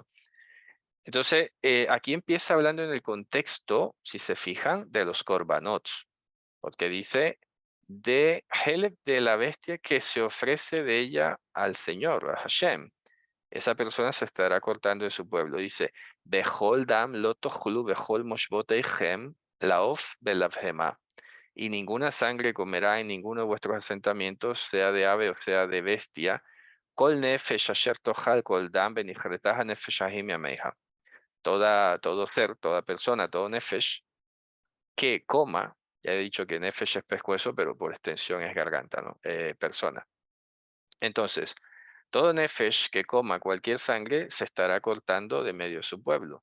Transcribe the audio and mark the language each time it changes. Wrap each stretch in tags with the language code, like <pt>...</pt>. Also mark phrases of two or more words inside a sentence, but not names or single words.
<es>Entonces, aquí empieza hablando en el contexto, si se fijan, de los corbanots, porque dice de Helef de la bestia que se ofrece de ella al Señor, a Hashem. Esa persona se estará cortando de su pueblo. Dice,</es> <he>בכל דם לא תאכלו בכל מושבותיכם לעוף ובבהמה.</he> <es>Y ninguna sangre comerá en ninguno de vuestros asentamientos, sea de ave o sea de bestia.</es> <he>כל נפש אשר תאכל כל דם ונכרתה הנפש ההיא מעמיה.</he> <es>Todo ser, toda persona, todo nefesh, que coma, ya he dicho que nefesh es pescuezo, pero por extensión es garganta, ¿no? Persona. Entonces, todo nefesh que coma cualquier sangre se estará cortando de medio de su pueblo.</es>